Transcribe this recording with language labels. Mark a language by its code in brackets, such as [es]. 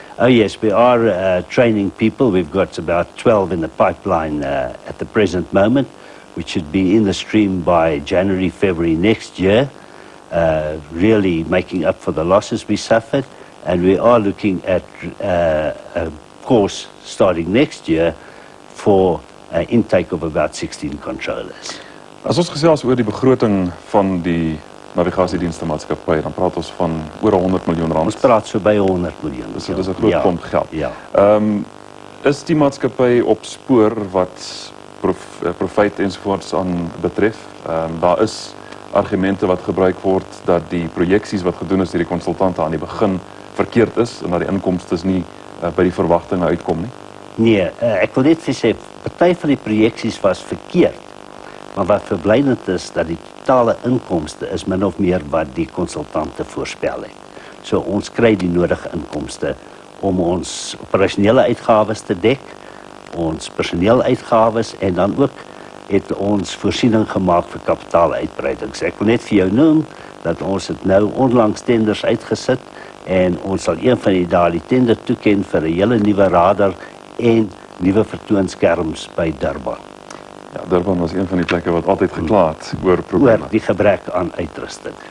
[en] Oh yes, we are training people. We've got about 12 in the pipeline at the present moment, which should be in the stream by January, February next year, really making up for the losses we suffered. And we are looking at a course starting next year for an intake of about 16 controllers. [af] As ons gesels oor die begroting van die navigasiedienste maatskappy, dan praat ons van oor 100 miljoen rand. Ons praat so by 100 miljoen. Dus dit is 'n groot klomp geld. Ja. Is die maatskappy op spoor wat profijt ensovoorts aan betref? Daar is argumente wat gebruik word dat die projeksies wat gedoen is deur die konsultante aan die begin verkeerd is en dat die inkomstes nie by die verwagtinge uitkom nie. Nee, ek wil net sê, party van die projeksies was verkeerd. Maar wat verblydend is, dat die totale inkomste is min of meer wat die konsultante voorspel het. So ons kry die nodige inkomste om ons operasionele uitgawes te dek, ons personeeluitgawes en dan ook het ons voorsiening gemaak vir kapitaaluitbreidings. Ek wil net vir jou noem dat ons het nou onlangs tenders uitgesit en ons sal een van die dae die tender toeken vir 'n hele nuwe radar en nuwe vertoonskerms by Durban. Ja, Durban was een van die plekke wat altyd gekla het oor probleme. Oor die gebrek aan uitrusting.